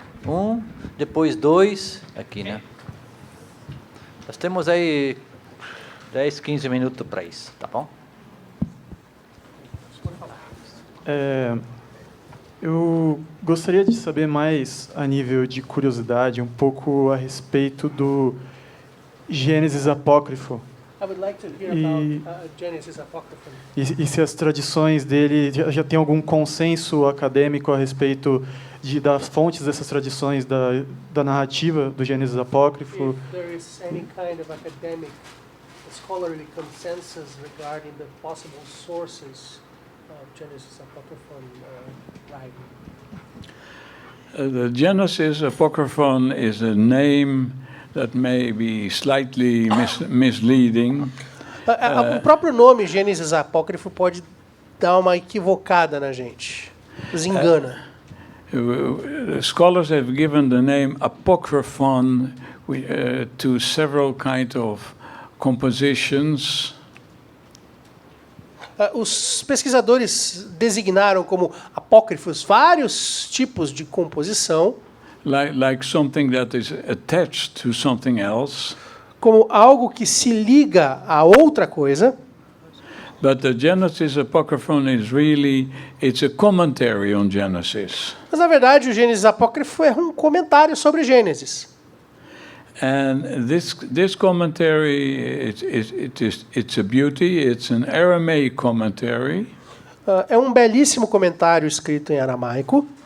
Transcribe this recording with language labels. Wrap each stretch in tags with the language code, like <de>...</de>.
<pt>1, depois 2, aqui, né? Nós temos aí 10, 15 minutos para isso, tá bom? Eu gostaria de saber mais, a nível de curiosidade, um pouco a respeito do Genesis Apocryphon.</pt> <en>I would like to hear about Genesis Apocryphon.</en> <pt>E se as tradições dele já tem algum consenso acadêmico a respeito das fontes dessas tradições da narrativa do Genesis Apocryphon?</pt> <en>If there is any kind of academic, scholarly consensus regarding the possible sources of Genesis Apocryphon writing. The Genesis Apocryphon is a name that may be slightly misleading.</en> <pt>O próprio nome Gênesis Apócrifo pode dar uma equivocada na gente, nos engana.</pt> <en>Scholars have given the name Apocryphon to several kinds of compositions.</en> <pt>Os pesquisadores designaram como apócrifos vários tipos de composição.</pt> <en>Like something that is attached to something else.</en> <pt>Como algo que se liga a outra coisa.</pt> <en>But the Genesis Apocryphon is really, it's a commentary on Genesis.</en> <pt>Mas na verdade o Gênesis Apócrifo é um comentário sobre Gênesis.</pt> <en>And this commentary, it's a beauty. It's an Aramaic commentary.</en> <pt>É um belíssimo comentário escrito em aramaico.</pt>